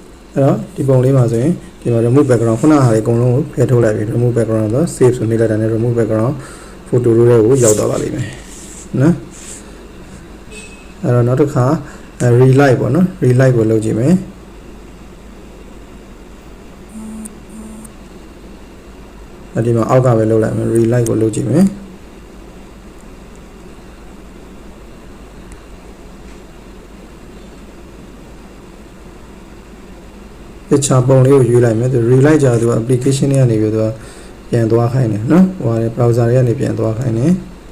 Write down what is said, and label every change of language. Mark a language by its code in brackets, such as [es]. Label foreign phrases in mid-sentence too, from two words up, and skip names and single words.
[my] အဲ့တော့ဒီပုံလေးမှာဆိုရင်ဒီမှာ [en] remove background [my] ခုနဟာလေးအကုန်လုံးကိုဖယ်ထုတ်လိုက်ပြီ [en] remove background [my] ဆို save ဆိုနေလိုက်တာနဲ့ [en] remove background photo [my] တွေကိုရောက်သွားပါလိမ့်မယ်နော်အဲ့တော့နောက်တစ်ခါ relight ပေါ့နော် relight ကိုလုပ်ကြည့်မယ် အဲ့ဒီမှာအောက်ကပဲလုပ်လိုက်မယ် relight ကိုလုပ်ကြည့်မယ်picture ပုံလေးကိုရွေးလိုက်မယ်သူ relight ကြသူ application တွေကနေပြီးတော့ပြန်သွားခိုင်းတယ်နော်ဟိုဟာ browser တွေကနေပြန်သွားခိုင်းတယ်